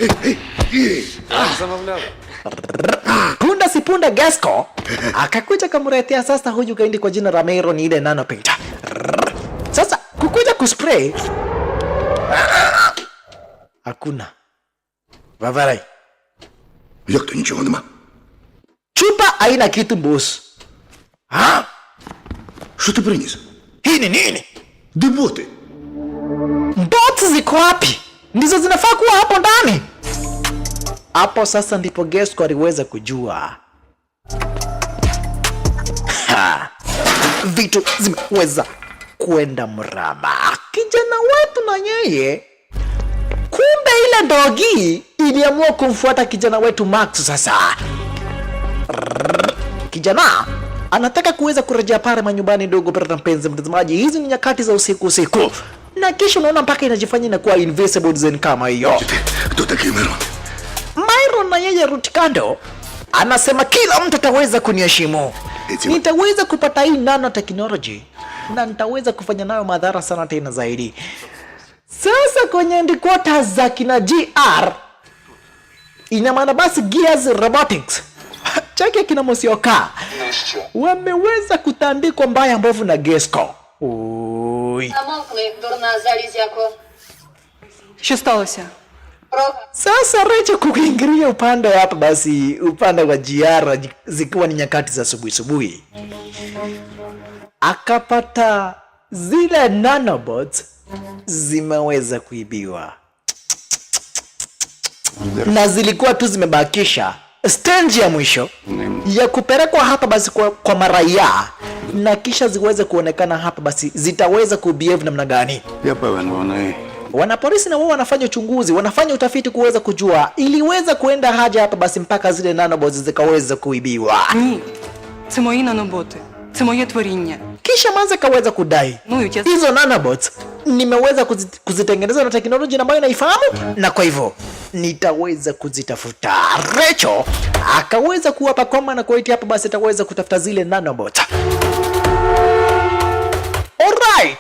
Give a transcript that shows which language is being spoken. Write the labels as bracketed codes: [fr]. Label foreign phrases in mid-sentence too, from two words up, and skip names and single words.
[sw] Punda si punda Gasco akakuja kamretea sasa huyu gaindi kwa jina la Myron ile nanopita. Sasa kukuja kuspray hakuna. Vavarai. [uk] Як то нічого нема? [sw] Chupa haina kitu boss. [uk] А? Що ти приніс? [sw] Hii ni nini? [uk] Де боти? [sw] Bots ziko wapi? Ndizo zinafaa kuwa hapo ndani. Hapo sasa ndipo Gasco aliweza kujua. Vitu zimeweza kwenda mrama. Kijana wetu na yeye kumbe ile Dogi iliamua kumfuata kijana wetu Max. Sasa kijana anataka kuweza kurejea pale manyumbani. Dogo brother mpenzi mtazamaji, hizi ni nyakati za usiku na kisha unaona mpaka inajifanya inakuwa invisible zen kama hiyo. [uk] Хто такий Мирон? [sw] Myron na yeye Rutikando anasema kila mtu ataweza kuniheshimu, nitaweza kupata hii nanotechnology na nitaweza kufanya nayo madhara sana tena zaidi. Sasa kwenye headquarters za kina GR, ina maana basi Gears Robotics chake kina Musioka wameweza kutandikwa mbaya mbovu na Gasco. [uk] Ой. Замовкли, дурна залізяко. Що сталося? [sw] Sasa Recho kuingilia upande hapa basi upande wa GR zikiwa ni nyakati za asubuhi akapata zile nanobots zimeweza kuibiwa na zilikuwa tu zimebakisha stage ya mwisho ya kupelekwa hapa basi kwa maraia, na kisha ziweze kuonekana hapa basi zitaweza kubehave namna gani. [uk] Я певен, вони... [sw] Wanapolisi na wao wanafanya uchunguzi, wanafanya utafiti kuweza kujua iliweza kuenda haja hapa basi mpaka zile nanobots zikaweza kuibiwa. [uk] Ні. Це мої наноботи. Це моє творіння. [sw] Kisha Manze kaweza kudai hizo nanobots nimeweza kuzitengeneza na teknolojia ambayo naifahamu, na kwa hivyo nitaweza kuzitafuta. Recho akaweza kuwapa koma na kuwaiti hapa basi ataweza kutafuta zile nanobots. Alright.